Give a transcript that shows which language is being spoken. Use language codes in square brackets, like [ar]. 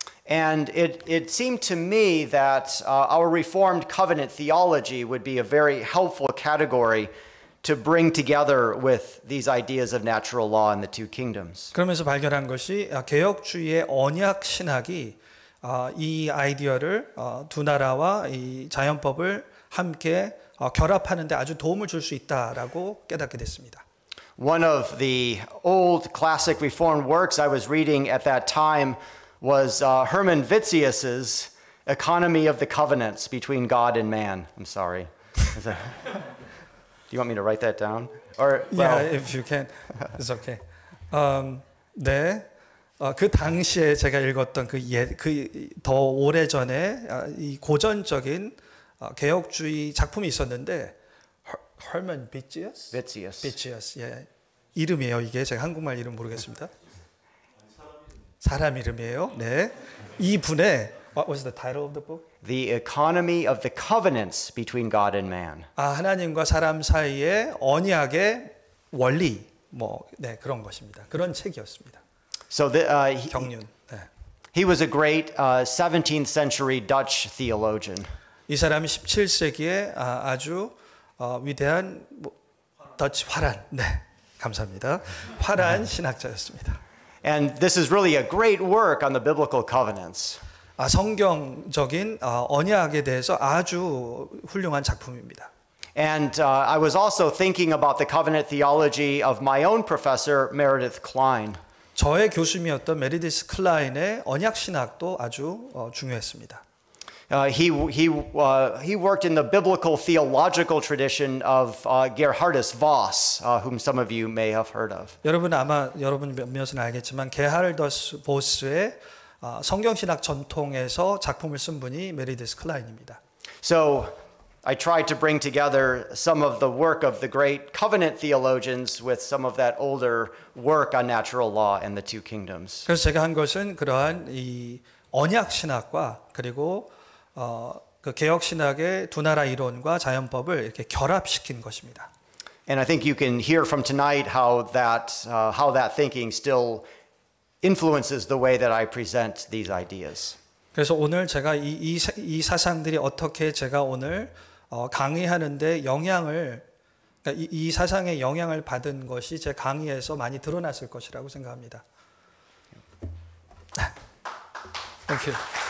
[en] And it seemed to me that our Reformed covenant theology would be a very helpful category to bring together with these ideas of natural law and the two kingdoms. [ko] 그러면서 발견한 것이 개혁주의의 언약 신학이 이 아이디어를 두 나라와 이 자연법을 함께 결합하는 데 아주 도움을 줄 수 있다라고 깨닫게 됐습니다. [en] One of the old classic Reformed works I was reading at that time was Herman Vitzius's Economy of the Covenants Between God and Man. I'm sorry. Do you want me to write that down? Or, Yeah, if you can, it's okay. [ko] 네, 그 당시에 제가 읽었던 그 더 오래 전에 이 고전적인 개혁주의 작품이 있었는데 Herman Vitzius, 예, 이름이에요. 이게 제가 한국말 이름 모르겠습니다. 사람 이름이에요. 네, 이 분의 [en] What was the title of the book? The Economy of the Covenants Between God and Man. [ko] 하나님과 사람 사이의 언약의 원리, 네, 그런 것입니다. 그런 책이었습니다. [en] So [ko] 경륜. 네. [en] he was a great 17th century Dutch theologian. [ko] 이 사람이 17세기에 아주 위대한 더치 화란, 네, 감사합니다. 화란 신학자였습니다. [en] And this is really a great work on the biblical covenants. [ko] 성경적인 언약에 대해서 아주 훌륭한 작품입니다. [en] And I was also thinking about the covenant theology of my own professor, Meredith Kline. [ko] 저의 교수님이었던 메리디스 클라인의 언약 신학도 아주 중요했습니다. [en] He worked in the biblical theological tradition of Gerhardus Voss, whom some of you may have heard of. [ko] 여러분 몇몇은 알겠지만 게하르더스 보스의 성경신학 전통에서 작품을 쓴 분이 메리디스 클라인입니다. [en] So I tried to bring together some of the work of the great covenant theologians with some of that older work on natural law and the two kingdoms. [ko] 그래서 제가 한 것은 그러한 이 언약 신학과 그리고 그 개혁 신학의 두 나라 이론과 자연법을 이렇게 결합시킨 것입니다. [en] And I think you can hear from tonight how that thinking still influences the way that I present these ideas. [ko] 그래서 오늘 제가 이 사상들이 어떻게 제가 오늘 강의하는데 영향을 그러니까 이 사상의 영향을 받은 것이 제 강의에서 많이 드러났을 것이라고 생각합니다. [en] Thank you.